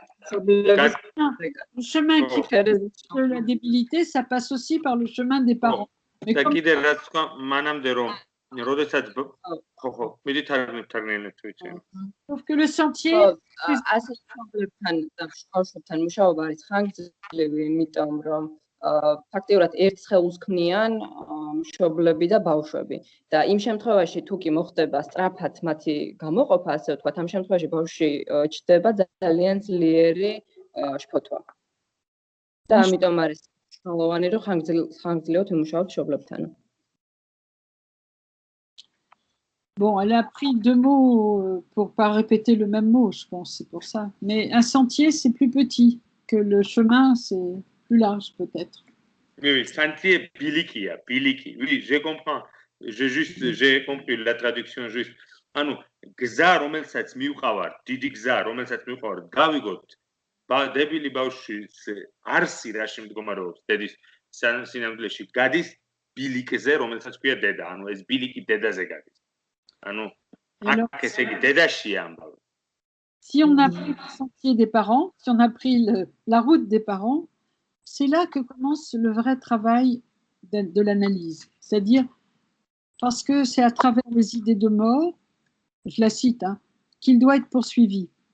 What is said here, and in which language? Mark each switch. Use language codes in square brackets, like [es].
[fr] Le chemin qui fait de la débilité, ça passe aussi par le chemin des parents. [ka] და კიდე რაც თქვა, მანამდე რომ როდესაც ხო, მიდი თარგმნით ვიცი. [fr] Sauf que le sentier, [ka] ასეთ მშობლებთან და ბავშვებთან მუშაობა არის ხანგრძლივი, იმიტომ რომ ფაქტიურად ერთ სხეულს ქმნიან მშობლები და ბავშვები და იმ შემთხვევაში თუ კი მოხდება სწრაფად მათი გამოყოფა, ასე ვთქვათ, ამ შემთხვევაში ბავშვი ჩდება ძალიან ძლიერი შფოთვა. და ამიტომ არის მნიშვნელოვანი, რომ ხანგრძლივად ვიმუშაოთ მშობლებთან. [fr] bon, elle a appris 2 mots pour pas répéter le même mot, je pense, c'est pour ça. Mais un sentier, c'est plus petit que le chemin, c'est plus large peut-être. Oui, sentier, bilikia, biliki. Oui, je comprends. J'ai compris la traduction juste. [ka] ანუ გზა რომელსაც მივყავართ, დიდი გზა რომელსაც მივყავართ, გავიგოთ. დებილი ბავშვის არსი რაში მდგომარეობს, დედის სინამდვილეში გადის ბილიკზე, რომელსაც ქვია დედა. ანუ ეს ბილიკი დედაზე გადის. ანუ აქ ესე იგი დედაშია ამბავი. [fr] Si on a pris le sentier des parents, si on a pris la route des parents, c'est là que commence le vrai travail de l'analyse. C'est-à-dire, parce que c'est à travers les idées de mort, je la cite, hein, qu'il doit être poursuivi.